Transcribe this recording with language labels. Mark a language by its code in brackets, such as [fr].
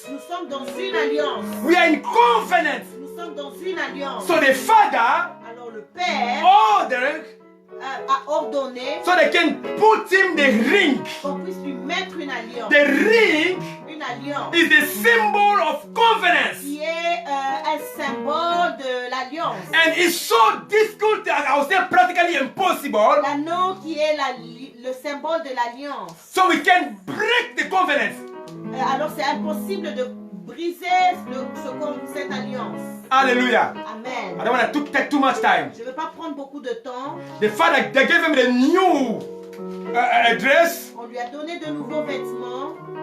[fr] Nous sommes dans une alliance. [en] We are in covenant. [fr] Nous sommes dans une alliance. [en] So the father [fr] Alors le Père [en] ordered [fr] a ordonné [en] so they can put him the ring. [fr] qu'on puisse lui mettre une alliance. [en] The ring [fr] Une alliance [en] is the symbol of covenant. [fr] qui est un symbole de l'alliance. [en] And it's so difficult, I would say practically impossible, [fr] L'anneau qui est le symbole de l'alliance. [en] so we can break the covenant. [fr] Alors c'est impossible de briser cette alliance. Hallelujah. Amen. [en] I don't want to take too much time. [fr] Je ne veux pas prendre beaucoup de temps. [en] The father, they gave him the new dress, [fr] On lui a donné de nouveaux vêtements